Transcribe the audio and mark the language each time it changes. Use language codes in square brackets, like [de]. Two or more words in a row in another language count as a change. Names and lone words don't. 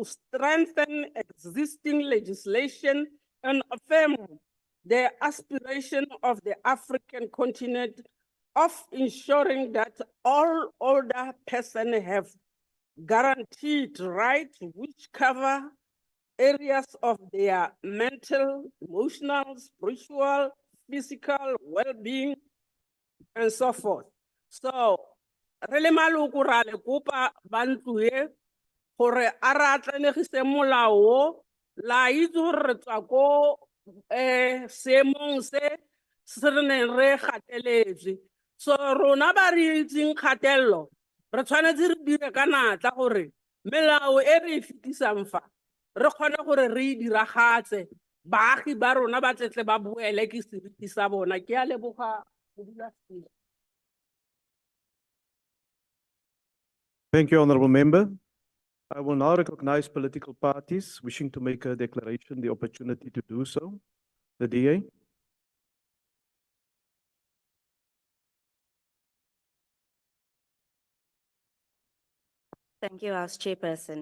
[en] strengthen existing legislation and affirm the aspiration of the African continent of ensuring that all older persons have guaranteed rights which cover areas of their mental, emotional, spiritual, physical well-being, and so forth. So, [tn] re le maloko ra le kopa ba ntlo e gore a re atlanegise molao o, la itse gore re tswa ko seemong se se re neng re gateletswe. So rona ba re itseng kgatelelo, re tshwanetse re dire ka natla gore melao e re e fetisang fa re kgone gore re e diragatse, baagi ba rona ba tletle ba boele ke seriti sa bona. Ke a leboga modulasetulo. [en] Thank you, Honourable Member. I will now recognize political parties wishing to make a declaration, the opportunity to do so. The DA. Thank you, House Chairperson.